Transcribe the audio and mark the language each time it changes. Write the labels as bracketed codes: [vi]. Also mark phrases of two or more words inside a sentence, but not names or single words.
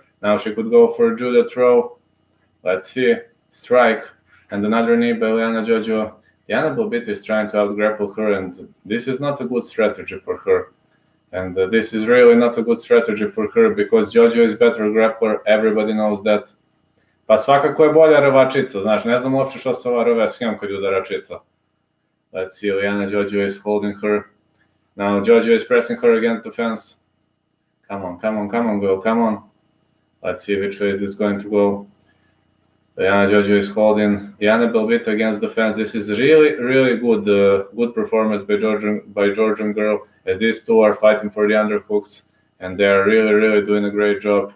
[en] Now she could go for a judo throw. Let's see, strike, and another knee by Liana Jojua. Diana Belbita is trying to out-grapple her, and this is not a good strategy for her. And this is really not a good strategy for her, because Jojua is better grappler, everybody knows that. [sr] Pa svakako je bolja rvačica, znaš, ne znam uopšte što se ova rve s njom kod udaračica. [en] Let's see, Liana Jojua is holding her. Now Jojua is pressing her against the fence. Come on, girl, come on. Let's see which way is this going to go. Liana Jojua is holding Diana Belbita against the fence. This is really good performance by Georgian girl, as these two are fighting for the underhooks, and they are really doing a great job.